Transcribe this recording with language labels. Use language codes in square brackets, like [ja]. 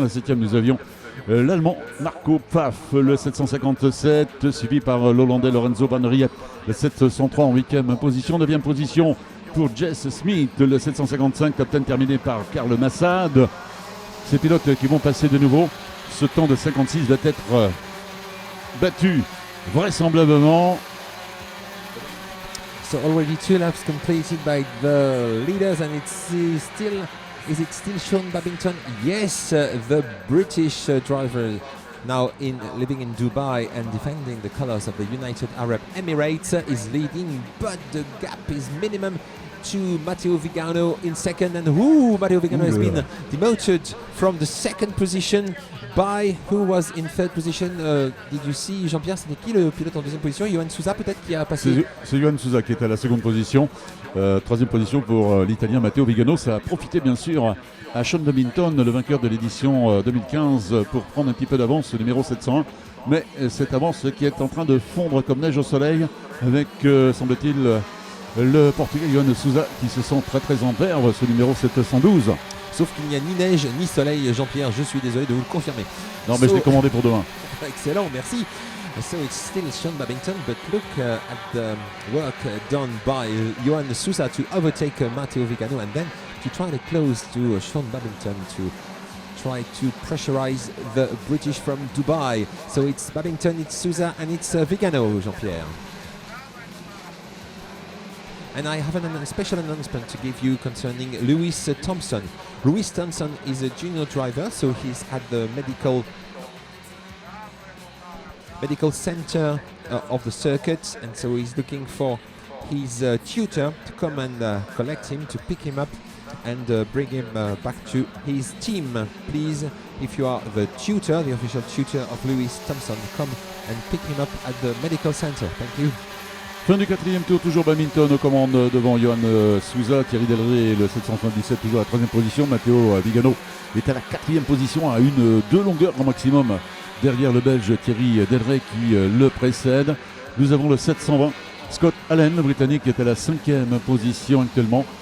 [fr] La 7e, nous avions l'Allemand Marco Pfaff, le 757, suivi par l'Hollandais Lorenzo Van Riet, le 703 en 8e position. 9e position pour Jess Smith, le 755, top 10 terminé par Karl Massad. Ces pilotes qui vont passer de nouveau. Ce temps de 56 doit être battu vraisemblablement. [en] So already 2 laps completed by the leaders, and is it still Sean Babington? Yes, the British driver now living in Dubai and defending the colors of the United Arab Emirates is leading, but the gap is minimum to Matteo Vigano in second, and Matteo Vigano has been demoted from the second position by who was in third position. Did you see, [fr] Jean-Pierre, c'était qui le pilote en deuxième position? Johan Souza peut-être qui a passé? C'est Johan Souza qui est à la seconde position. Troisième position pour l'Italien Matteo Vigano. Ça a profité bien sûr à Sean Babington, le vainqueur de l'édition 2015, pour prendre un petit peu d'avance, le numéro 701. Mais cette avance qui est en train de fondre comme neige au soleil avec, semble-t-il, le Portugais Johan Souza qui se sent très très en verve, ce numéro 712. Sauf qu'il n'y a ni neige ni soleil, Jean-Pierre, je suis désolé de vous le confirmer. Non mais je l'ai commandé pour demain. Excellent, merci. [en] So it's still Sean Babington, but look at the work done by Johan Souza to overtake Matteo Vigano and then to try to close to Sean Babington to try to pressurize the British from Dubai. So it's Babington, it's Souza and it's Vigano, Jean-Pierre. And I have a special announcement to give you concerning Lewis Thompson. Lewis Thompson is a junior driver, so he's at the medical center of the circuit, and so he's looking for his tutor to come and collect him, to pick him up and bring him back to his team. Please, if you are the tutor, the official tutor of Lewis Thompson, come and pick him up at the medical center. Thank you. [fr] Fin du 4e tour, toujours Babington aux commandes devant Johan Souza, Thierry Delray, le 777 toujours à la 3e position. Matteo Vigano est à la 4e position à 2 longueurs au maximum derrière le Belge Thierry Delray qui le précède. Nous avons le 720 Scott Allen, le Britannique, qui est à la 5e position actuellement.